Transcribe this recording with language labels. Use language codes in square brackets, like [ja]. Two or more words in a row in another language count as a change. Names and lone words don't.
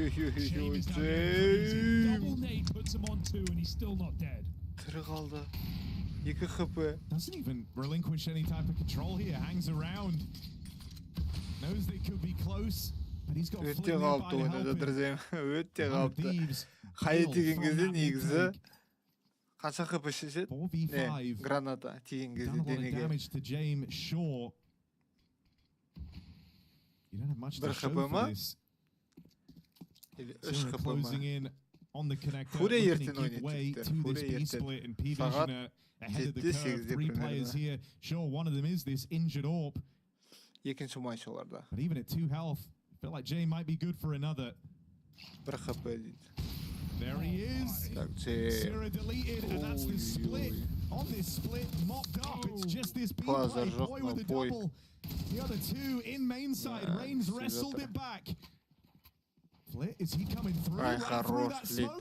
[en] Double nade puts him on 2 and he's still not dead. Doesn't even relinquish any type of control here, hangs around. Knows they could be close, but he's got Flip nearby to help him. Thieves [kk] Қанша хп шешеді? Не, граната тиген кезде денеге. Бір хп ма? Или 3 хп ма? Фурия ертен ойнайды. Фурия ертен. Сағат 7-8-де примерно. Екінші матч оларда. Бір хп дейді. [en] There he is. Zero deleted, and that's the split. On this split, mopped up. It's just this B-play. Boy with a double. The other two in main side. Reigns wrestled it back. Flit, is he coming through? Right through that smoke.